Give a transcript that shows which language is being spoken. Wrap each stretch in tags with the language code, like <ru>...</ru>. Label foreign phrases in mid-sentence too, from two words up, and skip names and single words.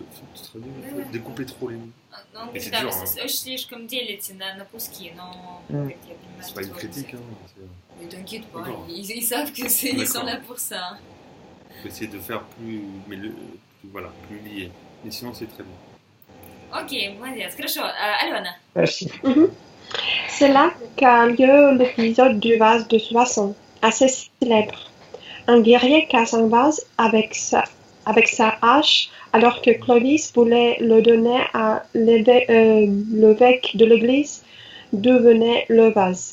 <fr>Découper trop les mots. Et c'est dur, hein. C'est pas une critique, hein. Ne t'inquiète pas, ils savent que ils sont là pour ça. Il faut essayer de faire plus lié. Mais sinon, c'est très bien.</fr> <ru>Ok, молодец. Хорошо. Алена.</ru> <fr>Merci. C'est là qu'a lieu l'épisode du vase de Soissons, assez célèbre. Un guerrier casse un vase avec sa hache alors que Clovis voulait le donner à l'évêque de l'église d'où venait le vase.</fr>